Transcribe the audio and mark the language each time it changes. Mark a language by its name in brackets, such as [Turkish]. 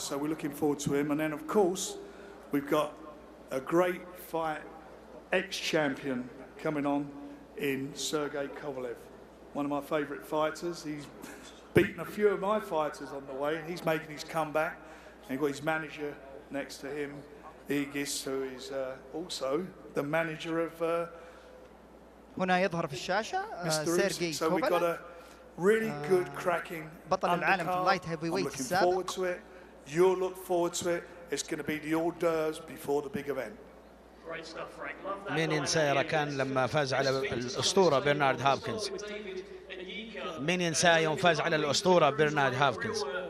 [English] So we're looking forward to him. And then, of course, we've got a great fight, ex-champion coming on in Sergey Kovalev, one of my favourite fighters. He's beaten a few of my fighters on the way, and he's making his comeback. And you've got his manager next to him, Evander, who is also the manager of [Arabic] هنا يظهر في الشاشة سيرجي [English] So we've got a really good cracking [Arabic] بطل العالم في اللايت هيفي ويت السابق. [English] I'm looking forward to it. You'll look forward to it. It's going to be the hors d'oeuvres before the big event. [Arabic] مين ينسى يا ركان لما فاز على الأسطورة برنارد هوبكنز؟ مين ينسى يوم فاز على الأسطورة برنارد هوبكنز؟